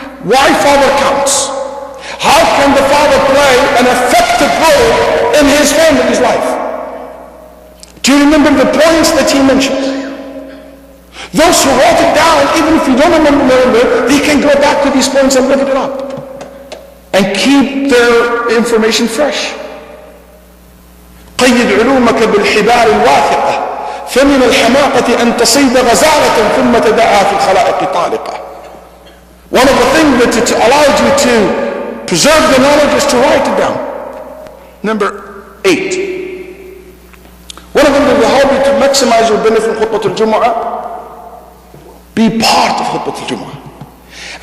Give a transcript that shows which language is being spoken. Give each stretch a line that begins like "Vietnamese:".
English: Why father counts? How can the father play an effective role in his family's life? Do you remember the points that he mentioned? Those who wrote it down, even if you don't remember, they can go back to these points and lift it up and keep their information fresh.
Arabic: قيد علومك بالحبال الواثقة فمن الحماقة أن تصيد غزالة ثم تدعها في الخلائق طالقة.
English: One of the things that it allowed you to preserve the knowledge is to write it down. Number 8. One of them that will help you to maximize your benefit from Khutbah al-Jum'ah, be part of Khutbah al-Jum'ah.